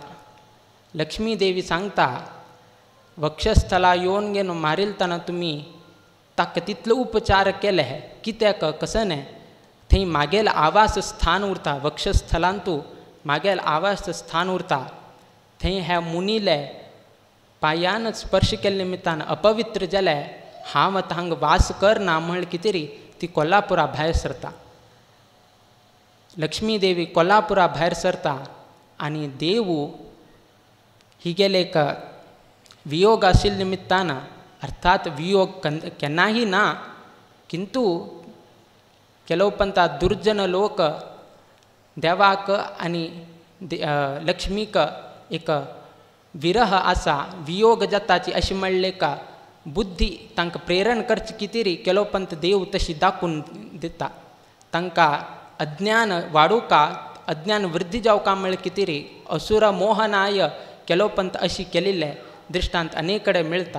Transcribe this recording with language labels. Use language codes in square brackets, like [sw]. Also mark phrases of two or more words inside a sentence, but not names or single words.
[kok] लक्ष्मी देवी सांगता वक्षस्थला येवन घेवन मारिलतना तुमी ताका तितलो उपचार केले कित्याक कसं न्हय थंय मागेल आवास स्थान उरता वक्षस्थलांतू मागेल आवास स्थान उरता थंय ह्या मुनीले पांयान स्पर्श केल्ले निमित्तान अपवित्र जाले हांव आतां हांगा वास करना म्हण कितें री ती कोल्हापुरा भायर सरता. लक्ष्मी देवी कोल्हापुरा भायर सरता आनी देव ही गेले एक वियोग आशिल्ल्या निमित्तान अर्थात वियोग केन्नाही ना किंतु केलोपंता दुर्जन लोक देवाक आणि लक्ष्मीक एक विरह आसा, वियोग जाताची अशी म्हणले का बुद्धी तांकां प्रेरण करची कितेरी केलोपंत देव तशी दाखवून दिता. तांकां अज्ञान वाडूका, अज्ञान वृद्धी जावका म्हणले कितेरी असुर मोहनाय केलोपंत अशी केलेले दृष्टांत अनेक कडेन मिळता.